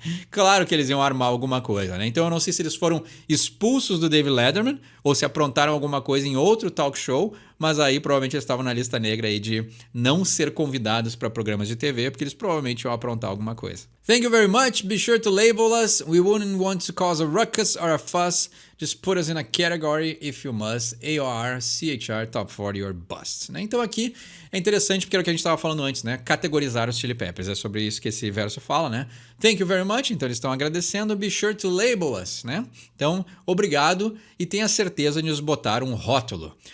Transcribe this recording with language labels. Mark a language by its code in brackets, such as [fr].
[pt] Claro que eles iam armar alguma coisa, né? Então eu não sei se eles foram expulsos do David Letterman ou se aprontaram alguma coisa em outro talk show, mas aí provavelmente eles estavam na lista negra aí de não ser convidados para programas de TV, porque eles provavelmente iam aprontar alguma coisa. [en] Thank you very much. Be sure to label us. We wouldn't want to cause a ruckus or a fuss. Just put us in a category if you must. AOR, CHR, Top 40 or Bust. Né? [pt] Então aqui é interessante porque era o que a gente estava falando antes, né? Categorizar os Chili Peppers. É sobre isso que esse verso fala, né? [en] Thank you very much. [pt] Então eles estão agradecendo. [en] Be sure to label us, [pt] né? Então, obrigado e tenha certeza de nos botar um rótulo.